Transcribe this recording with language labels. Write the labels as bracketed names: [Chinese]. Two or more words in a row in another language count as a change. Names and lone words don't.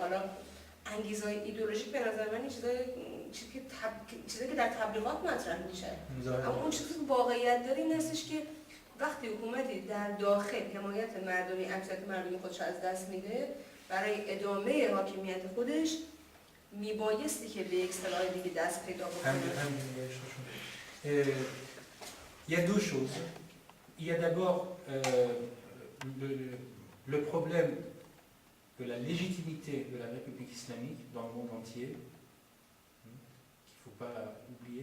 [Persian] حالا انگیزهای ایدئولوژیک به نظر من چیزی که در تبلیغات مطرح میشه. اما اون چیزی که واقعیت داره این هستش که وقتی حکومتی در داخل حمایت مردمی اکثریت مردمی خودش از دست میده برای ادامه حاکمیت خودش میبایستی که به یک اصطلاح دیگه دست پیدا بکنه. [French] Il y a deux choses. Il y a d'abord le problème de la légitimité de la République islamique dans le monde entier, qu'il ne faut pas oublier.